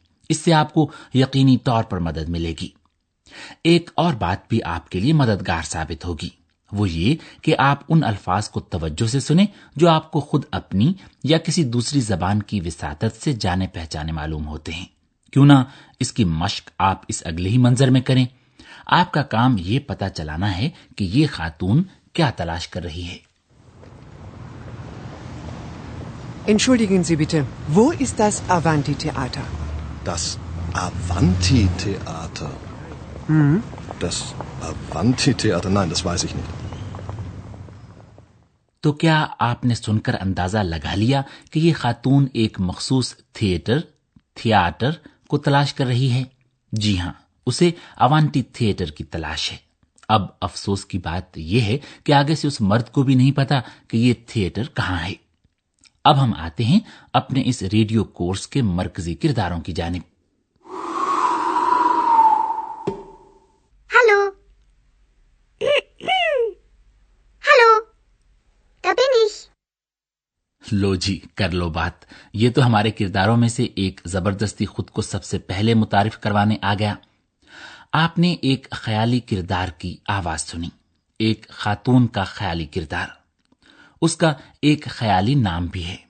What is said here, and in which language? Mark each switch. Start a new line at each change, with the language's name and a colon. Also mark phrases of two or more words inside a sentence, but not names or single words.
Urdu: اس سے آپ کو یقینی طور پر مدد ملے گی۔ ایک اور بات بھی آپ کے لیے مددگار ثابت ہوگی، وہ یہ کہ آپ ان الفاظ کو توجہ سے سنیں جو آپ کو خود اپنی یا کسی دوسری زبان کی وساطت سے جانے پہچانے معلوم ہوتے ہیں. کیوں نہ اس کی مشق آپ اس اگلے ہی منظر میں کریں. آپ کا کام یہ پتہ چلانا ہے کہ یہ خاتون کیا تلاش کر رہی ہے.
German: Entschuldigen Sie bitte, wo ist das Avanti-Theater? Das Avanti-Theater? Das Avanti-Theater? Nein, das weiß ich nicht.
Urdu: تو کیا آپ نے سن کر اندازہ لگا لیا کہ یہ خاتون ایک مخصوص تھیٹر کو تلاش کر رہی ہے? جی ہاں، اسے اوانٹی تھیٹر کی تلاش ہے. اب افسوس کی بات یہ ہے کہ آگے سے اس مرد کو بھی نہیں پتہ کہ یہ تھیٹر کہاں ہے. اب ہم آتے ہیں اپنے اس ریڈیو کورس کے مرکزی کرداروں کی جانب.
German: Hallo. Hallo. Da bin ich.
Urdu: لو جی، کر لو بات. یہ تو ہمارے کرداروں میں سے ایک زبردستی خود کو سب سے پہلے متعارف کروانے آ گیا. آپ نے ایک خیالی کردار کی آواز سنی، ایک خاتون کا خیالی کردار. اس کا ایک خیالی نام بھی ہے.